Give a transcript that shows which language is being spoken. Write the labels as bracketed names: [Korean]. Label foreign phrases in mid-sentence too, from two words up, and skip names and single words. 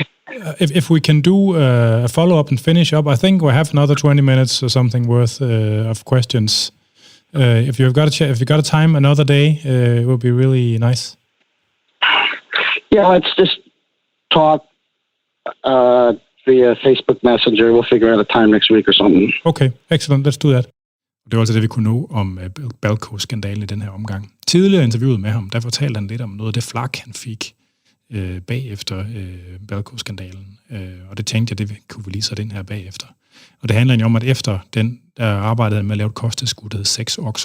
[English] If we can do a follow up and finish up, I think we have another 20 minutes or something worth of questions. If you've got a time another day, it would be really nice. Yeah, let's just talk via Facebook Messenger. We'll figure out a time next week or something. Okay, excellent. Let's do that. [Danish] Det var altså det, vi kunne nå om Balco-skandalen i den her omgang. Tidligere interviewet med ham, der fortalte han lidt om noget af det flak, han fik bagefter Balco-skandalen. Og det tænkte jeg, det kunne vi lige sætte ind her bagefter. Og det handler egentlig om, at efter den, der arbejdede med at lave et kosttilskud, der hed 6-oxo.